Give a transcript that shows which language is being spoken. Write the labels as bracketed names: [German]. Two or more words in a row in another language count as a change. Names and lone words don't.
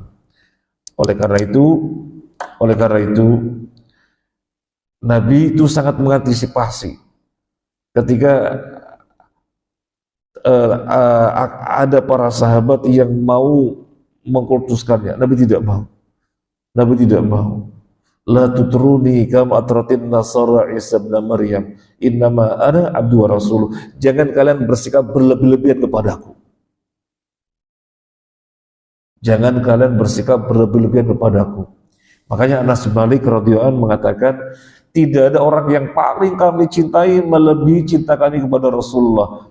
[Indonesian] Oleh karena itu Nabi itu sangat mengantisipasi ketika ada para sahabat yang mau mengkultuskannya. Nabi tidak mau. [Arabic] لا تطروني كما أطرت النصارى عيسى بن مريم. إنما أنا عبد ورسول. [Indonesian] Jangan kalian bersikap berlebih-lebihan kepadaku. Jangan kalian bersikap berlebih-lebihan kepadaku. Makanya Anas bin Malik [Arabic] رضي الله عنه [Indonesian] mengatakan, tidak ada orang yang paling kami cintai melebihi cinta kami kepada Rasulullah.